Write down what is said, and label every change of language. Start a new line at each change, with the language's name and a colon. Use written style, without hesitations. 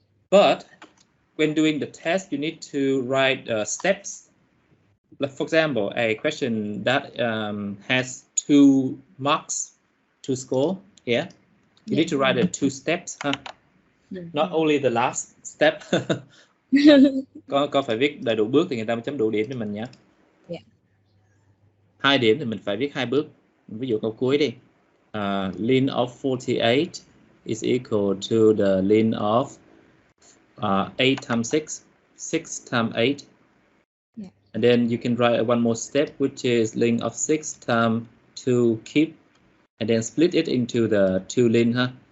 English: But when doing the test, you need to write steps. Like, for example, a question that has 2 marks to score. Yeah, you need to write the 2 steps, huh? Not only the last step.
Vietnamese: Con phải viết đầy đủ bước thì người ta mới chấm đủ điểm cho mình nhé. 2 điểm thì mình phải viết 2 bước. Ví dụ câu cuối đi.
English: Ln of 48 is equal to the ln of 8 times 6, 6 times 8. Yeah. And then you can write one more step, which is ln of 6 times 2 keep, and then split it into the 2 ln, huh?